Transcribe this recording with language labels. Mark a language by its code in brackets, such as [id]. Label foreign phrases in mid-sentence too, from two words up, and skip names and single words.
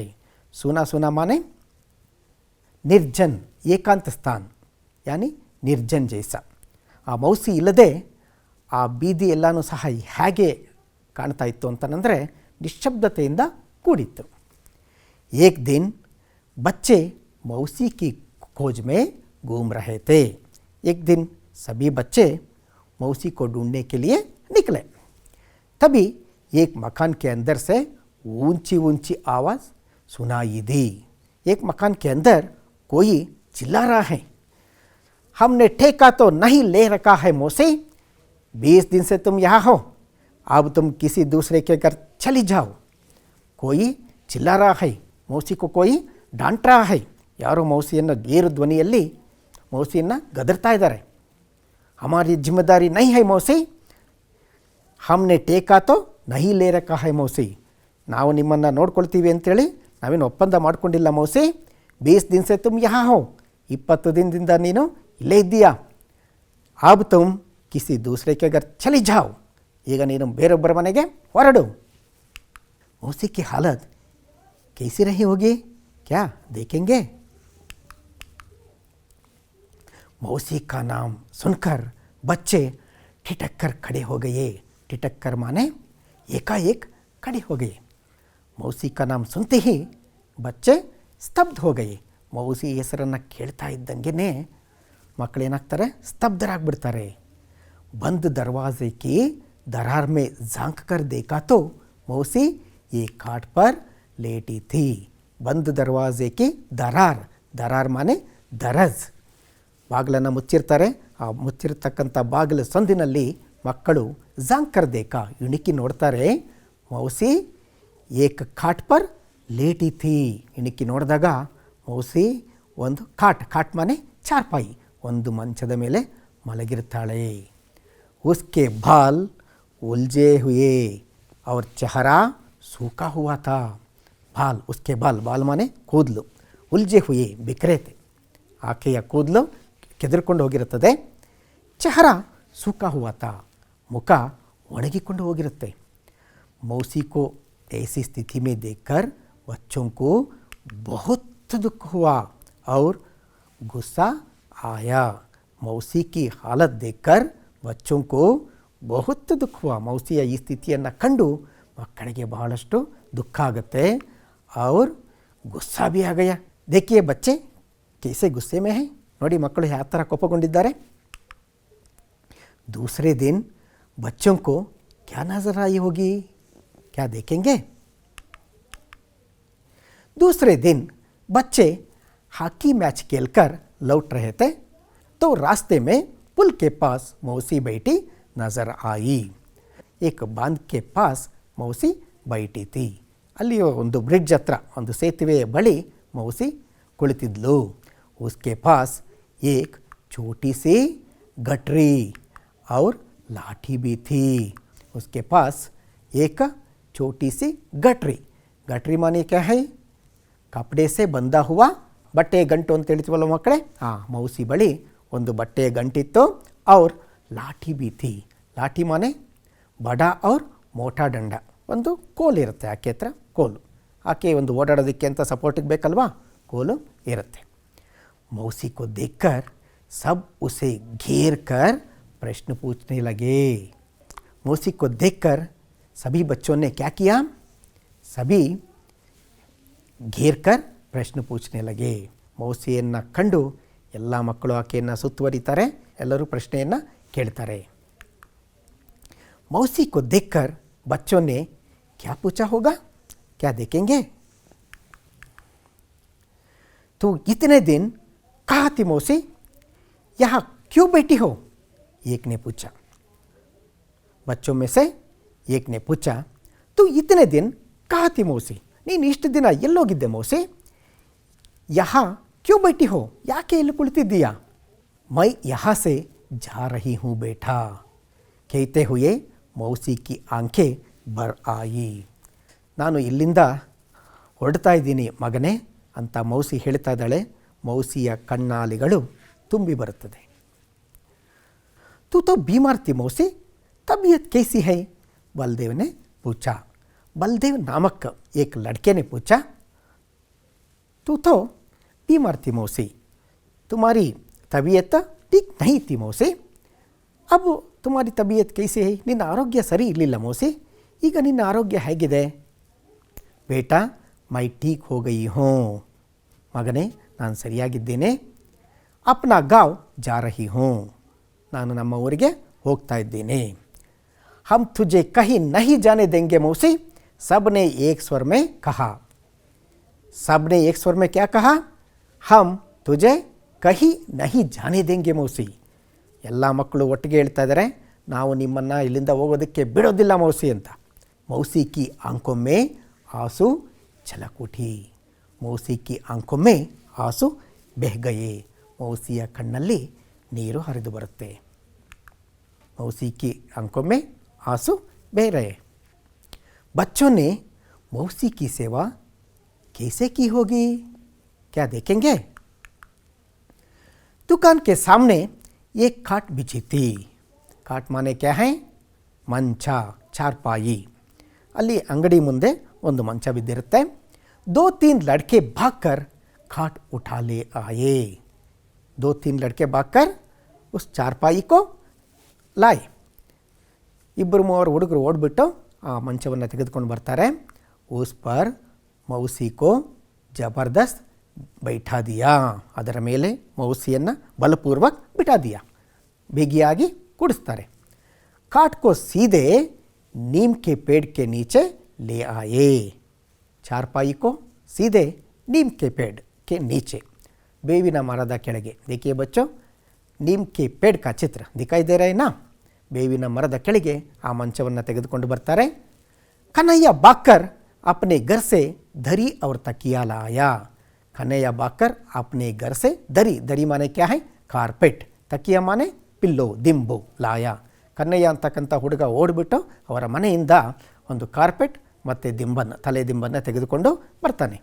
[hi] सूना सूना माने निर्जन, एकांत स्थान, यानी निर्जन जैसा. [kn] ಆ ಮೌಸಿ ಇಲ್ಲದೆ ಆ ಬೀದಿ ಎಲ್ಲನೂ ಸಹ ಹೇಗೆ ಕಾಣ್ತಾ ಇತ್ತು ಅಂತಂದರೆ ನಿಶ್ಶಬ್ದತೆಯಿಂದ ಕೂಡಿತ್ತು. [hi] एक दिन बच्चे मौसी की खोज में घूम रहे थे. एक दिन सभी बच्चे मौसी को ढूंढने के लिए निकले. तभी एक मकान के अंदर से ऊंची ऊंची आवाज़ सुनाई दी. एक मकान के अंदर कोई चिल्ला रहा है, हमने ठेका तो नहीं ले रखा है मौसी, 20 दिन से तुम यहाँ हो, अब तुम किसी दूसरे के घर चली जाओ. कोई चिल्ला रहा है, मौसी को कोई डांट रहा है. [kn] ಯಾರೋ ಮೌಸಿಯನ್ನು ಏರು ಧ್ವನಿಯಲ್ಲಿ ಮೌಸಿಯನ್ನು ಗದರ್ತಾ ಇದ್ದಾರೆ. [hi] हमारी जिम्मेदारी नहीं है मौसी, हमने ठेका तो नहीं ले रखा है मौसी. [kn] ನಾವು ನಿಮ್ಮನ್ನು ನೋಡ್ಕೊಳ್ತೀವಿ ಅಂತೇಳಿ ನಾವೇನು ಒಪ್ಪಂದ ಮಾಡ್ಕೊಂಡಿಲ್ಲ ಮೌಸಿ. [hi] 20 दिन से तुम यहाँ हो, [kn] 20 ದಿನದಿಂದ ನೀನು ಇಲ್ಲೇ ಇದ್ದೀಯಾ. [hi] अब तुम किसी दूसरे के घर चली जाओ, [kn] ಈಗ ನೀನು ಬೇರೊಬ್ಬರ ಮನೆಗೆ ಹೊರಡು. [hi] मौसी की हालत कैसी रही होगी, क्या देखेंगे. मौसी का नाम सुनकर बच्चे ठिठक कर खड़े हो गए. ठिठक कर माने एकाएक खड़े हो गए. मौसी का नाम सुनते ही बच्चे ಸ್ತಬ್ಧ हो गए. [kn] ಮೌಸಿ ಹೆಸರನ್ನು ಕೇಳ್ತಾ ಇದ್ದಂಗೆ ಮಕ್ಕಳೇನಾಗ್ತಾರೆ, ಸ್ತಬ್ಧರಾಗ್ಬಿಡ್ತಾರೆ. [hi] बंद दरवाजे की दरार में झांक कर देखा तो मौसी एक खाट पर लेटी थी. बंद दरवाजे की दरार, दरार माने ದರಜ್, [kn] ಬಾಗಿಲನ್ನು ಮುಚ್ಚಿರ್ತಾರೆ. ಆ ಮುಚ್ಚಿರ್ತಕ್ಕಂಥ ಬಾಗಿಲ ಸಂದಿನಲ್ಲಿ ಮಕ್ಕಳು [hi] झांककर देखा [kn] ಇಣುಕಿ ನೋಡ್ತಾರೆ. [hi] मौसी एक खाट पर लेटी थी. [kn] ಇಣುಕಿ ನೋಡಿದಾಗ ಮೌಸಿ ಒಂದು [hi] खाट माने चारपाई, [kn] ಒಂದು ಮಂಚದ ಮೇಲೆ ಮಲಗಿರ್ತಾಳೆ. [hi] उसके बाल उलझे हुए और चेहरा सूखा हुआ था. बाल, उसके बाल माने ಕೂದಲು, उलझे हुए बिखरे थे. [kn] ಆಕೆಯ ಕೂದಲು ಕೆದರ್ಕೊಂಡು ಹೋಗಿರುತ್ತದೆ. [hi] ಚೆಹರ सूखा हुआ था, [kn] ಮುಖ ಒಣಗಿಕೊಂಡು ಹೋಗಿರುತ್ತೆ. [hi] मौसी को ऐसी स्थिति में देखकर बच्चों को बहुत दुख हुआ और गुस्सा आया. मौसी की हालत देखकर बच्चों को बहुत दुख हुआ. [kn] मौसिಯ ಈ ಸ್ಥಿತಿಯನ್ನು ಕಂಡು ಮಕ್ಕಳಿಗೆ ಬಹಳಷ್ಟು ದುಃಖ ಆಗುತ್ತೆ. [hi] और गुस्सा भी आ गया. देखिए बच्चे कैसे गुस्से में हैं, [kn] ನೋಡಿ ಮಕ್ಕಳು ಯಾವ ಥರ ಕೋಪಗೊಂಡಿದ್ದಾರೆ. [hi] दूसरे दिन बच्चों को क्या नजर आई होगी, क्या देखेंगे. दूसरे दिन बच्चे हॉकी मैच खेलकर लौट रहे थे तो रास्ते में पुल के पास मौसी बैठी नजर आई. एक बांध के पास मौसी बैठी थी. [kn] ಅಲ್ಲಿ ಒಂದು ಬ್ರಿಡ್ಜ್ ಹತ್ರ, ಒಂದು ಸೇತುವೆಯ ಬಳಿ ಮೌಸಿ ಕುಳಿತಿದ್ಲು. [hi] उसके पास एक छोटी सी गठरी और लाठी भी थी। उसके पास एक छोटी सी गठरी, गठरी माने क्या है? कपड़े से बंधा हुआ [kn] ಬಟ್ಟೆ ಗಂಟು ಅಂತ ಹೇಳ್ತೀವಲ್ಲ ಮಕ್ಕಳೇ, ಮೌಸಿ ಬಳಿ ಒಂದು ಬಟ್ಟೆಯ ಗಂಟಿತ್ತು. [hi] और लाठी भी थी. लाठी माने बड़ा और मोटा डंडा, [kn] ಒಂದು ಕೋಲು ಇರುತ್ತೆ ಆಕೆ ಹತ್ರ, ಕೋಲು. ಆಕೆ ಒಂದು ಓಡಾಡೋದಕ್ಕೆ ಅಂತ ಸಪೋರ್ಟಿಗೆ ಬೇಕಲ್ವಾ, ಕೋಲು ಇರುತ್ತೆ. [hi] मौसी को देखकर सब उसे घेर कर प्रश्न पूछने लगे। मौसी को देखकर सभी बच्चों ने क्या किया? सभी घेर कर प्रश्न पूछने लगे. ಮೌಸಿಯನ್ನು ಕಂಡು ಎಲ್ಲ ಮಕ್ಕಳು ಆಕೆಯನ್ನು ಸುತ್ತುವರಿತಾರೆ, ಎಲ್ಲರೂ ಪ್ರಶ್ನೆಯನ್ನು ಕೇಳ್ತಾರೆ. मौसी को देखकर बच्चों ने क्या पूछा होगा? क्या देखेंगे? तो इतने दिन कहाँ थी मौसी? यहाँ क्यों बैठी हो? एक ने पूछा. बच्चों में से एक ने पूछा, तो इतने दिन कहाँ थी मौसी? [kn] ನೀನು ಇಷ್ಟು ದಿನ ಎಲ್ಲೋಗಿದ್ದೆ ಮೌಸಿ? [hi] यहाँ क्यों बैठी हो? [kn] ಯಾಕೆ ಇಲ್ಲಿ ಕುಳಿತಿದ್ದೀಯಾ? [hi] मैं यहाँ से जा रही हूँ बेटा, कहते हुए मौसी की आंखें भर आई. [kn] ನಾನು ಇಲ್ಲಿಂದ ಹೊರಡ್ತಾ ಇದ್ದೀನಿ ಮಗನೇ ಅಂತ ಮೌಸಿ ಹೇಳ್ತಾ ಇದ್ದಾಳೆ. ಮೌಸಿಯ ಕಣ್ಣಾಲಿಗಳು ತುಂಬಿ ಬರುತ್ತದೆ. [hi] तू तो बीमार थी मौसी, तबीयत कैसी है? बलदेव ने पूछा. बलदेव नामक एक लड़के ने पूछा, तू तो बीमार थी मौसी, तुम्हारी तबीयत ठीक नहीं थी मौसी, अब तुम्हारी तबीयत कैसी है? [kn] ನಿನ್ನ ಆರೋಗ್ಯ ಸರಿ ಇರಲಿಲ್ಲ ಮೌಸಿ, ಈಗ ನಿನ್ನ ಆರೋಗ್ಯ ಹೇಗಿದೆ? [hi] बेटा मैं ठीक हो गई हूँ, [kn] ಮಗನೇ ನಾನು ಸರಿಯಾಗಿದ್ದೇನೆ. [hi] अपना गांव जा रही हूँ, [kn] ನಾನು ನಮ್ಮ ಊರಿಗೆ ಹೋಗ್ತಾ ಇದ್ದೇನೆ. [hi] हम तुझे कहीं नहीं जाने देंगे मौसी, सब ने एक स्वर में कहा. सब ने एक स्वर में क्या कहा? हम तुझे कहीं नहीं जाने देंगे मौसी. [kn] ಎಲ್ಲ ಮಕ್ಕಳು ಒಟ್ಟಿಗೆ ಹೇಳ್ತಾ ಇದ್ದಾರೆ, ನಾವು ನಿಮ್ಮನ್ನು ಇಲ್ಲಿಂದ ಹೋಗೋದಕ್ಕೆ ಬಿಡೋದಿಲ್ಲ ಮೌಸಿ ಅಂತ. [hi] मौसी की आंखों में आंसू झलक उठी. मौसी की आंखों में आंसू बह गए. [kn] मौसिಯ ಕಣ್ಣಲ್ಲಿ ನೀರು ಹರಿದು ಬರುತ್ತೆ. [hi] मौसी की आंखों में आंसू बह रहे. बच्चों ने मौसी की सेवा कैसे की होगी? क्या देखेंगे? दुकान के सामने एक खाट बिछी थी. खाट माने क्या है? [kn] ಮಂಚ, ಚಾರ್ಪಾಯಿ. ಅಲ್ಲಿ ಅಂಗಡಿ ಮುಂದೆ ಒಂದು ಮಂಚ ಬಿದ್ದಿರುತ್ತೆ. [hi] 2-3 लड़के भागकर खाट उठा ले आए. 2-3 लड़के भागकर उस चारपाई को लाए. [kn] ಇಬ್ಬರು ಮೂವರು ಹುಡುಗರು ಓಡಿಬಿಟ್ಟು ಆ ಮಂಚವನ್ನು ತೆಗೆದುಕೊಂಡು ಬರ್ತಾರೆ. [hi] उस पर मौसी को जबरदस्त बैठा दिया, [kn] ಅದರ ಮೇಲೆ ಮೌಸಿಯನ್ನು ಬಲಪೂರ್ವಕ್ [hi] बिठा दिया, [kn] ಬಿಗಿಯಾಗಿ ಕೂಡಿಸ್ತಾರೆ. [hi] खाट को सीधे नीम के पेड़ के नीचे ले आए. चारपाई को सीधे नीम के पेड़ के नीचे, [kn] ಬೇವಿನ ಮರದ ಕೆಳಗೆ. [hi] देखिए बच्चों, नीम के पेड़ का चित्र दिखाई दे रहा है ना. [kn] ಬೇವಿನ ಮರದ ಕೆಳಗೆ ಆ ಮಂಚವನ್ನು ತೆಗೆದುಕೊಂಡು ಬರ್ತಾರೆ. [hi] कन्हैया भागकर अपने घर से दरी और तकिया लाया. कन्हैया भागकर अपने घर से दरी, दरी माने क्या है? कारपेट. तकिया माने पिल्लो, ದಿಂಬು, लाया. [kn] ಕನ್ನಯ್ಯ ಅಂತಕ್ಕಂಥ ಹುಡುಗ ಓಡಿಬಿಟ್ಟು ಅವರ ಮನೆಯಿಂದ ಒಂದು ಕಾರ್ಪೆಟ್ ಮತ್ತು ದಿಂಬನ್ನು, ತಲೆ ದಿಂಬನ್ನು ತೆಗೆದುಕೊಂಡು ಬರ್ತಾನೆ.